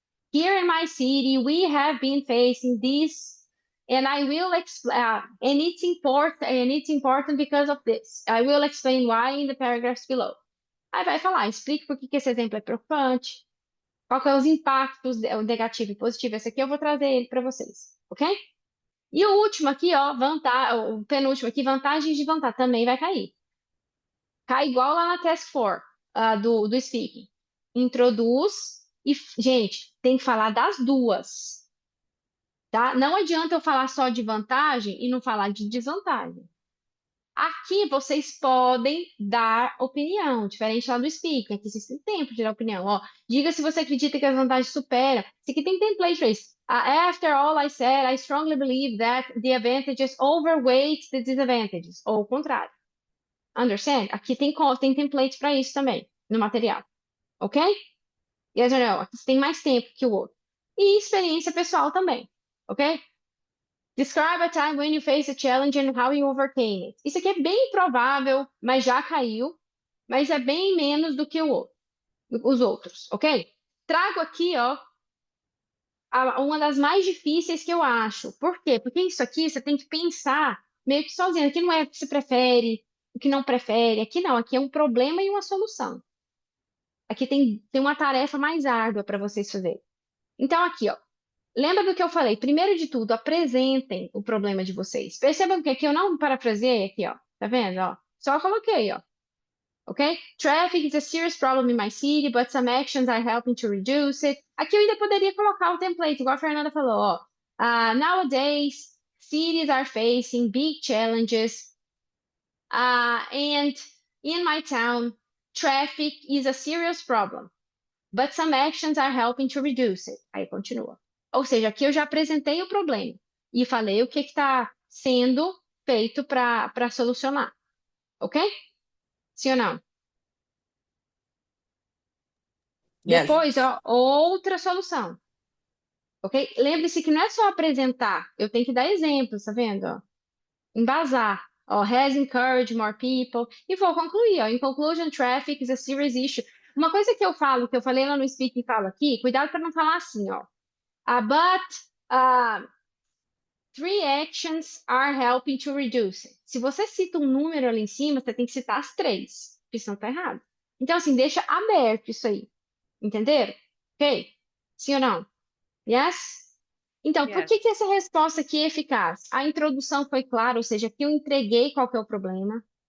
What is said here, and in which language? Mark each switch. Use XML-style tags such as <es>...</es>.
<en>Here in my city, we have been facing this, and I will explain. And it's important because of this. I will explain why in the paragraphs below.</en> <pt>Aí vai falar, explique por que esse exemplo é preocupante, qual que é os impactos, o negativo e positivo. Esse aqui eu vou trazer ele para vocês, ok? E o último aqui, ó, o penúltimo aqui, vantagens de vantagem, também vai cair. Cai igual lá na Task 4 do Speaking. Introduz e, gente, tem que falar das duas. Tá? Não adianta eu falar só de vantagem e não falar de desvantagem. Aqui vocês podem dar opinião, diferente lá do Speaking. Aqui vocês têm tempo de dar opinião. Ó, diga se você acredita que as vantagens superam. Isso aqui tem template para isso.</pt> <en>After all I said, I strongly believe that the advantages overweight the disadvantages.</en> <pt>Ou o contrário.</pt> <en>Understand?</en> <pt>Aqui tem template para isso também, no material. Ok?</pt> <en>Yes or no?</en> <pt>Aqui você tem mais tempo que o outro. E experiência pessoal também. Ok?</pt> <en>Describe a time when you faced a challenge and how you overcame it.</en> <pt>Isso aqui é bem provável, mas já caiu. Mas é bem menos do que os outros, ok? Trago aqui, ó, uma das mais difíceis que eu acho. Por quê? Porque isso aqui você tem que pensar meio que sozinho. Aqui não é o que você prefere, o que não prefere. Aqui não, aqui é um problema e uma solução. Aqui tem uma tarefa mais árdua para vocês fazerem. Então, aqui, ó. Lembra do que eu falei? Primeiro de tudo, apresentem o problema de vocês. Percebam que aqui eu não parafraseei aqui, ó. Tá vendo, ó? Só coloquei, ó. ok?</pt> <en>Traffic is a serious problem in my city, but some actions are helping to reduce it.</en> <pt>Aqui eu ainda poderia colocar o template, igual a Fernanda falou, ó.</pt> <en>Nowadays, cities are facing big challenges, and in my town, traffic is a serious problem, but some actions are helping to reduce it.</en> <pt>Aí continua. Ou seja, aqui eu já apresentei o problema e falei o que está sendo feito para solucionar, ok? Sim ou não?</pt> <en>Yes.</en> <pt>Depois, ó, outra solução, ok? Lembre-se que não é só apresentar, eu tenho que dar exemplos, tá vendo? Ó? Embasar.</pt> <en>Ó, has encouraged more people.</en> <pt>E vou concluir, ó.</pt> <en>In conclusion, traffic is a serious issue.</en> <pt>Uma coisa que eu falo, que eu falei lá no speak e falo aqui, cuidado para não falar assim, ó.</pt> <en>But 3 actions are helping to reduce it.</en> <pt>Se você cita um número ali em cima, você tem que citar as 3, porque senão tá errado. Então, assim, deixa aberto isso aí. Entenderam? Ok? Sim ou não?</pt> <en>Yes?</en> <pt>Então, por que</pt> <en>Yes.</en> <pt>essa resposta aqui é eficaz? A introdução foi clara, ou seja, aqui eu entreguei qual que é o problema.</pt>